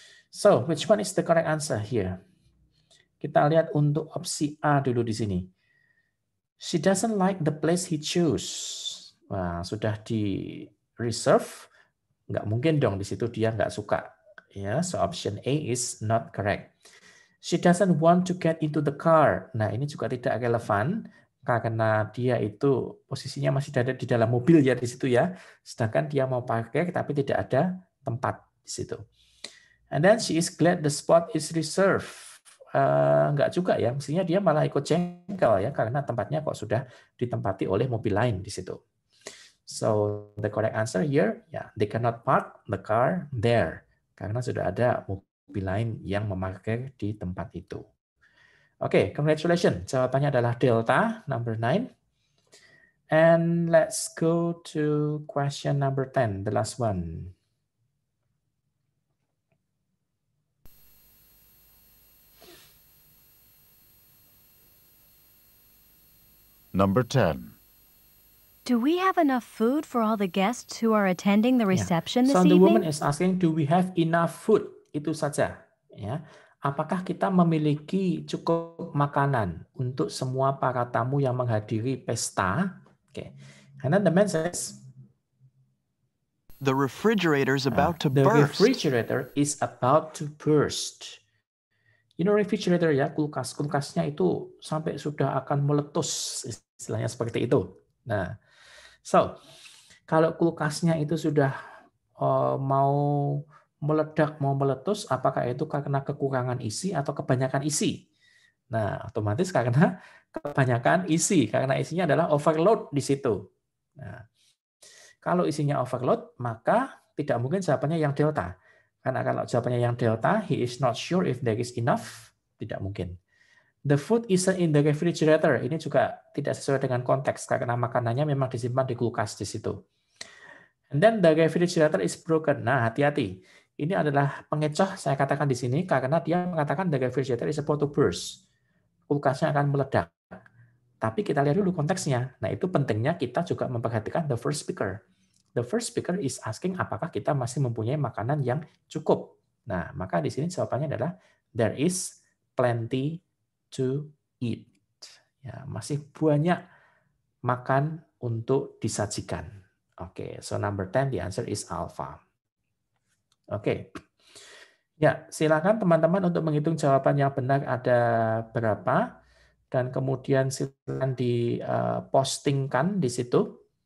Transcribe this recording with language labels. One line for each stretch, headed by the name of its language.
English: So, which one is the correct answer here?
Indonesian: Kita lihat untuk opsi A dulu di sini.
English: She doesn't like the place he chose.
Indonesian: Wah, sudah di reserve, nggak mungkin dong di situ dia nggak suka.
English: Ya, so option A is not correct. She doesn't want to get into the car.
Indonesian: Nah, ini juga tidak relevan karena dia itu posisinya masih ada di dalam mobil ya di situ ya. Sedangkan dia mau parkir tapi tidak ada tempat di situ.
English: And then she is glad the spot is reserved.
Indonesian: Enggak juga ya, mestinya dia malah ikut jengkel ya karena tempatnya kok sudah ditempati oleh mobil lain di situ.
English: So the correct answer here, ya, they cannot park the car there
Indonesian: karena sudah ada mobil lain yang memarkir di tempat itu.
English: Oke, congratulations.
Indonesian: Jawabannya adalah delta number 9.
English: And let's go to question number 10, the last one. Number 10. Do we have enough food for all the guests who are attending the reception this So the woman evening? is asking, do we have enough food?
Indonesian: Itu saja. Ya. Apakah kita memiliki cukup makanan untuk semua para tamu yang menghadiri pesta?
English: Okay. And then the man says, the refrigerator is about to the burst. refrigerator is about to burst.
Indonesian: You know refrigerator ya, kulkasnya itu sampai sudah akan meletus, istilahnya seperti itu. Nah, so kalau kulkasnya itu sudah mau meledak, mau meletus, apakah itu karena kekurangan isi atau kebanyakan isi? Nah, otomatis karena kebanyakan isi, karena isinya adalah overload di situ. Nah, kalau isinya overload, maka tidak mungkin jawabannya yang delta. Karena kalau jawabannya yang delta,
English: he is not sure if there is enough,
Indonesian: tidak mungkin.
English: The food isn't in the refrigerator.
Indonesian: Ini juga tidak sesuai dengan konteks karena makanannya memang disimpan di kulkas di situ.
English: And then the refrigerator is broken.
Indonesian: Nah, hati-hati. Ini adalah pengecoh saya katakan di sini karena dia mengatakan
English: the refrigerator is about to burst.
Indonesian: Kulkasnya akan meledak. Tapi kita lihat dulu konteksnya. Nah, itu pentingnya kita juga memperhatikan
English: the first speaker. The first speaker is asking
Indonesian: apakah kita masih mempunyai makanan yang cukup. Nah, maka di sini jawabannya adalah
English: there is plenty to eat.
Indonesian: Ya, masih banyak makan untuk disajikan.
English: Oke, so number 10 the answer is alpha.
Indonesian: Oke. Ya, silakan teman-teman untuk menghitung jawaban yang benar ada berapa dan kemudian silakan dipostingkan di situ.